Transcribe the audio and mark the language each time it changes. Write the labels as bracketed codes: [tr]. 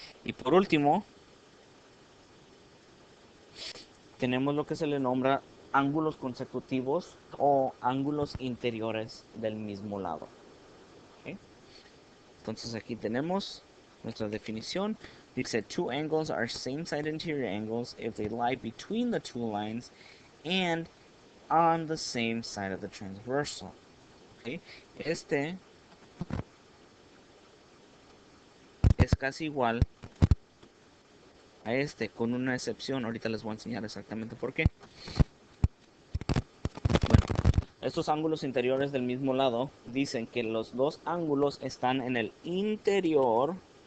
[es] Y por último, tenemos lo que se le nombra ángulos consecutivos o ángulos interiores del mismo lado. ¿Ok? Entonces aquí tenemos nuestra definición. Dice, [en] two angles are same side interior angles if they lie between the two lines and on the same side of the transversal. [es] ¿Ok? Este es casi igual a este, con una excepción. Ahorita les voy a enseñar exactamente por qué. Bueno, estos ángulos interiores del mismo lado dicen que los dos ángulos están en el interior.